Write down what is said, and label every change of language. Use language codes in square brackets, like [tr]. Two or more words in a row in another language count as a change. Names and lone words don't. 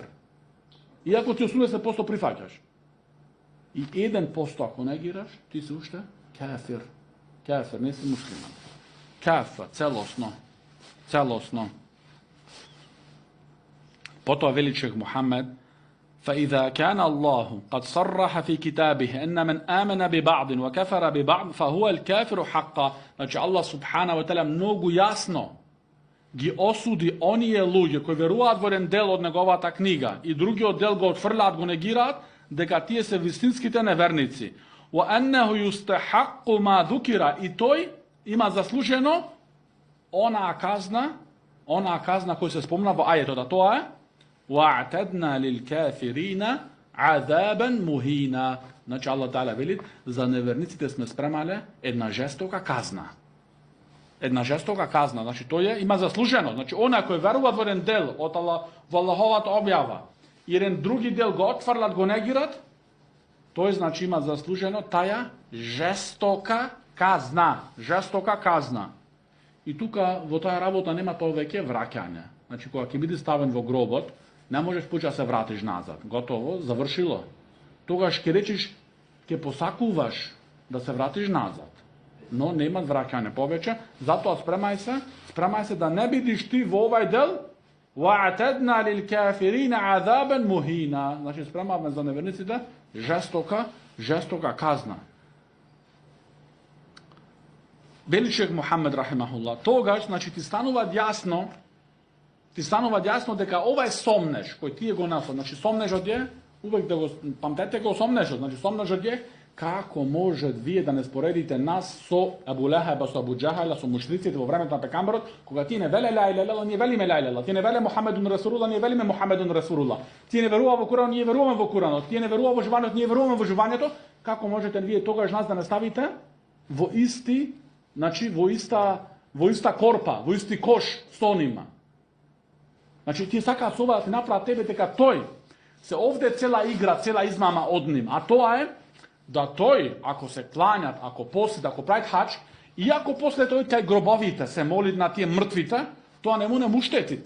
[mk] Иако ти 80% прифаќаш. И 1% ако негираш, ти си уште кафир. Кафир, не си муслиман. Кафир, целосно. Целосно. Потоа вели шејх Мухамед, [ar] فإذا كان الله قد صرح في كتابه أن من آمن ببعض وكفر ببعض فهو الكافر حقا. [mk] Значи [ar] الله سبحانه وتعالى [mk] многу јасно ги осуди оние луѓе кои веруваат во еден дел од неговата книга и другиот дел го отфрлаат, го негираат, дека тие се вистинските неверници. [ar] وأنه يستحق ما ذكر, [mk] и тој има заслужено онаа казна која се спомна во ајетот, а тоа е [ar] وَاعْتَدْنَا لِلْكَافِرِينَ عَذَابًا مُهِينًا. [mk] Значи Аллах Таала вели, за неверниците сме спремале една жестока казна. Една жестока казна, значи тој има заслужено. Значи она кој верува во еден дел од во Аллаховата објава и еден други дел го отфрлат, го негират, тој значи има заслужено таа жестока казна. Жестока казна. И тука во таа работа нема повеќе враќање. Значи кога ќе биде ставен во гробот, не можеш поча се вратиш назад. Готово, завршило. Тогаш ќе речеш, ќе посакуваш да се вратиш назад. Но нема враќање повеќе, затоа спремај се да не бидиш ти во овај дел. [ar] وَاعْتَدْنَا لِلْكَافِرِينَ عَذَابًا مُهِينًا. [mk] Значи спремавме за неверниците жестока казна. Вели шејх Мухамед рахимахуллах, тогаш значи ти станува јасно дека овај сомнеш кој ти го насо, значи сомнежот е увек да го памтете го сомнежот, значи сомнежот е како може вие да не споредите нас со Абу Лехеб, со Абу Џахал, со мушриците во времето на пекамберот, кога тие не веле [ar] لا إله, [mk] ние велиме [ar] لا إله, [mk] тие не веле [ar] محمد رسول الله, [mk] ние велиме [ar] محمد رسول الله, [mk] тие не верува во Куранот, ние веруваме во Куранот, тие не верува во живањето, ние веруваме во живањето, како можете вие тогаш нас да не ставите во исти, значи во иста корпа, во исти кош со нима? Значи тие сакаат со ова да ти направат тебе дека тој се овде цела игра, цела измама од ним, а тоа е да тој, ако се кланјат, ако посет, ако правит хач, и ако после тој кај гробовите се моли на тие мртвите, тоа не му штетите.